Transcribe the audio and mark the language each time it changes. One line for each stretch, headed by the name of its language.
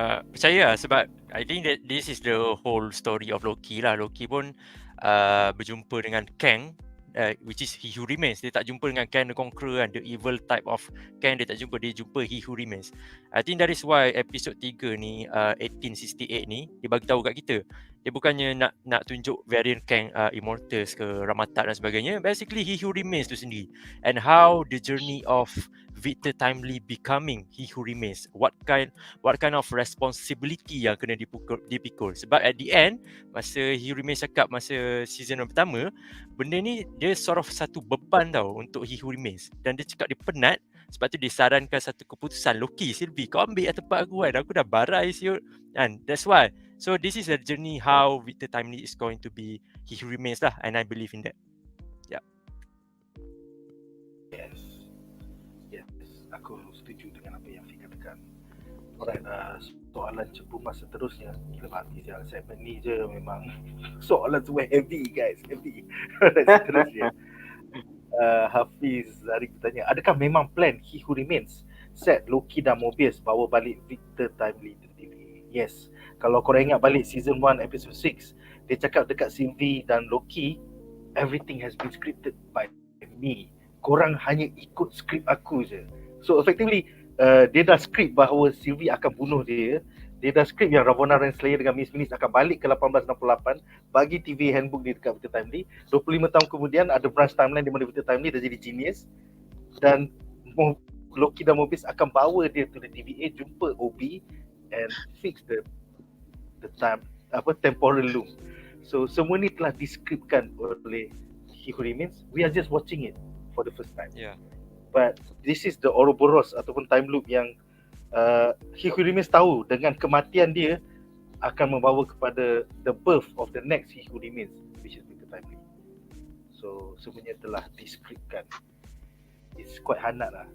Malay: Percaya lah sebab
English: I think that this is the whole story of Loki lah.
Malay: Loki pun berjumpa dengan Kang,
English: which is
Malay: He Who Remains. Dia tak jumpa dengan Kang the Conqueror kan,
English: the evil type of Kang
Malay: dia tak jumpa. Dia jumpa He Who Remains.
English: I think that is why episode
Malay: 3 ni 1868 ni dia bagi tahu kat kita. Dia bukannya nak tunjuk variant Kang Immortals ke Ramatat dan sebagainya. Basically He Who Remains tu sendiri.
English: And how the journey of Victor Timely becoming He Who Remains. What kind of responsibility
Malay: yang kena dipikul. Sebab
English: at the end,
Malay: masa He Who Remains cakap masa season pertama, benda ni dia
English: sort of
Malay: satu beban tau untuk He Who Remains. Dan dia cakap dia penat, sebab tu dia sarankan satu keputusan. Loki, Sylvie, kau ambil kat tempat aku kan. Aku dah barai siut.
English: And that's why. So this is a journey how Victor Timely is going to be He Who Remains lah. And I believe in that. Yeah.
Malay: Yes, aku setuju dengan apa yang Fik katakan. Alright, soalan cepu masa seterusnya. Gila mati siang segmen ni je memang soalan semua heavy guys, heavy. Seterusnya. Hafiz Zarik bertanya, adakah memang plan He Who Remains set Loki dan Mobius bawa balik Victor Timely to TV? Yes. Kalau korang ingat balik season 1 episode 6, dia cakap dekat Sylvie dan Loki,
English: everything has been scripted by me.
Malay: Korang hanya ikut skrip aku je. So effectively dia dah skrip bahawa Sylvie akan bunuh dia. Dia dah skrip yang Ravonna, Renslayer dengan Miss Minutes akan balik ke 1868, bagi TV handbook dia dekat Victor Timely. 25 tahun kemudian ada branch timeline di mana Victor Timely dah jadi genius, dan Loki dan Mobius akan bawa dia
English: to the TVA,
Malay: jumpa OB
English: and fix the time, temporal loop.
Malay: So semua ni telah diskripkan oleh He Who Remains.
English: We are just watching it for the first time. Yeah. But this is the Ouroboros
Malay: ataupun
English: time loop yang He Who Remains
Malay: tahu dengan kematian dia akan membawa kepada
English: the birth of the next He Who Remains, which is Victor Timely.
Malay: So semuanya telah diskripkan.
English: It's quite
Malay: hangat lah.